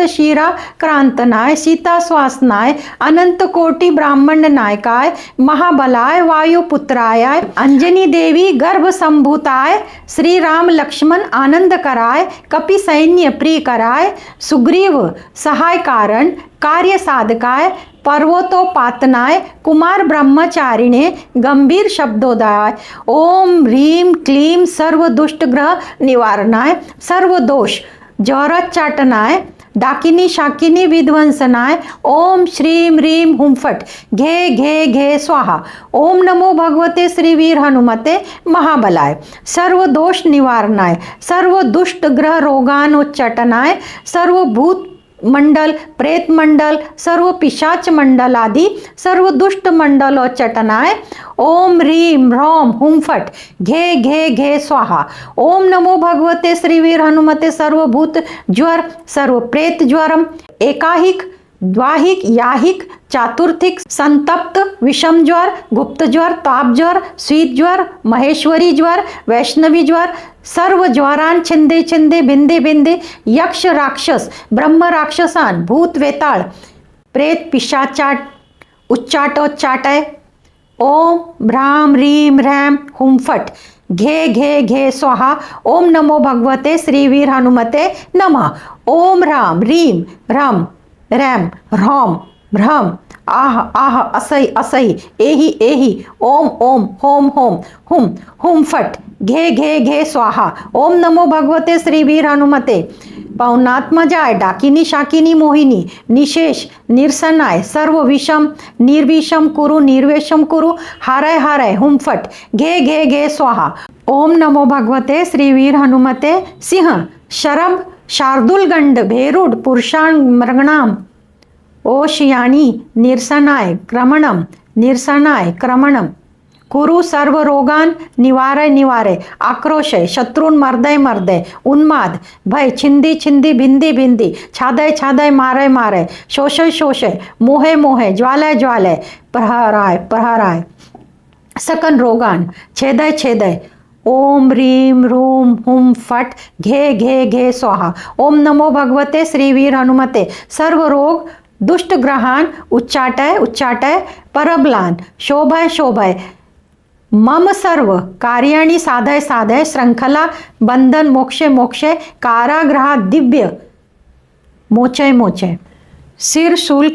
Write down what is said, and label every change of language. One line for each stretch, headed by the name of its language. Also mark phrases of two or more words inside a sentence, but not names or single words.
Sanskrit: शीरा क्रांतनाय सीता स्वासनाय अनंत कोटि ब्राह्मण नायकाय महाबलाय वायुपुत्राय अंजनी देवी गर्भ संभूताय श्री राम लक्ष्मण आनंद कराय कपि सैन्य प्रिय कराय सुग्रीव सहाय कारण कार्य साधकाय पर्वतोपातनाय कुमार ब्रह्मचारिणे गंभीर शब्दोदय। ओम ह्रीम क्लीम सर्व दुष्ट ग्रह निवारणाय सर्व दोष जौरचाटनाय डाकिनी शाकिनी विध्वंसनाय ओम श्रीं ह्रीं हुं फट घे घे घे स्वाहा। ओम नमो भगवते श्री वीर हनुमते महाबलाय। सर्व दोष निवारणाय, सर्व दुष्ट ग्रह रोगानोच्चाटनाय, सर्व भूत मंडल, प्रेत मंडल, सर्व पिशाच मंडल आदि सर्व दुष्ट मंडलोच्चाटनाय ओम ह्रीं ह्रौं हुं फट घे घे घे स्वाहा। ओम नमो भगवते श्रीवीर हनुमते सर्वभूत ज्वर, सर्व प्रेत ज्वरम, एकाहिक द्वाहिक याहिक चातुर्थिक संतप्त विषम ज्वर, गुप्त ज्वर, ताप ज्वर, शीत ज्वर, महेश्वरी ज्वर, वैष्णवी ज्वर, सर्व ज्वरान छिंदे छिंदे भिंदे भिंदे, यक्ष राक्षस ब्रह्म राक्षसान भूत वेताळ प्रेत पिशाचाट उच्चाटोच्चाटय ओम ह्रां ह्रीं ह्रैं हुं फट घे घे घे स्वाहा। ओम नमो भगवते श्रीवीर हनुमते नमः। ओम ह्रां ह्रीं ह्रं रैम ह्रौं ह्रम आह आह असई असई एहि एहि ओम ओम होम होम हुम हुम फट घे घे घे स्वाहा। ओम नमो भगवते श्रीवीर हनुमते पौनात्मजाय डाकिनी शाकिनी मोहिनी निशेष निरसनाय सर्व विषम निर्विषम कुरु निर्वेशम कुरु हारय हारय हुम फट घे घे घे स्वाहा। ओम नमो भगवते श्रीवीर हनुमते सिंह शरभ शार्दुलगंड भेरुड पुरुषाण मृगणाम ओशयानी निरसनाय क्रमणम निरसनाय क्रमणम कुरु सर्व रोगान निवारय निवारय आक्रोशय शत्रुन मर्दय मर्दय उन्माद भय छिंदी छिंदी भिंदी भिंदी छादय छादय मारय मारय शोषय शोषय मोहे मोहे ज्वालय ज्वालय प्रहराय प्रहराय सकन रोगान छेदय छेदय ओम ह्रीं ह्रूं हुं फट घे घे घे स्वाहा। ओम नमो भगवते श्रीवीर हनुमते सर्व रोग दुष्ट ग्रहान उच्चाटय उच्चाटय परबलान शोभय शोभय मम सर्व कार्याणि साधय साधय श्रृंखला बंधन मोक्षे मोक्षे कारागृहा दिव्य मोचय मोचय सिर शूल